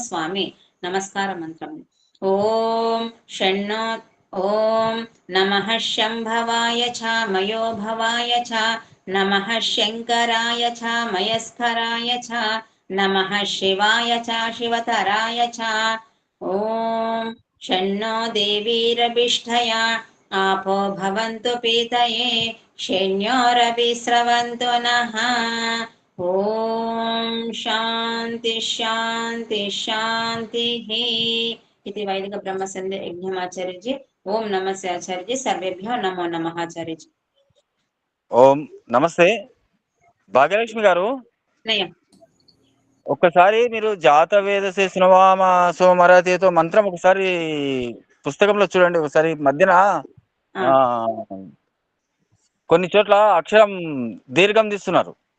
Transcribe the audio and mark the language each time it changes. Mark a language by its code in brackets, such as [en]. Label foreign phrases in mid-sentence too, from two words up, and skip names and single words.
[te] స్వామి నమస్కార మంత్రము [sa] ఓం షణ్ణో ఓం నమః శంభవాయ చ మయో భవాయ చ నమః శంకరాయ చ మయస్కరాయ చ నమః శివాయ చ శివతరాయ చ ఓం షణ్ణో దేవీరభిష్ఠయా आपो भवन्तु पीतये शण्योरभिस्रवन्तु नः ॐ शान्ति शान्ति शान्तिः इति वैदिक ब्रह्मसंध्या यज्ञमाचार्यजी ओम नमस्ते आचार्यजी सर्वेभ्यो नमो नमः आचार्यजी [te] ఓం నమస్తే భాగ్యలక్ష్మి గారు. ఒక్కసారి మీరు [sa] జాతవేదసే సునవామ [te] సోమరాతితో మంత్రం ఒకసారి పుస్తకంలో చూడండి. ఒకసారి మధ్యన కొన్ని చోట్ల అక్షరం దీర్ఘం తీస్తున్నారు.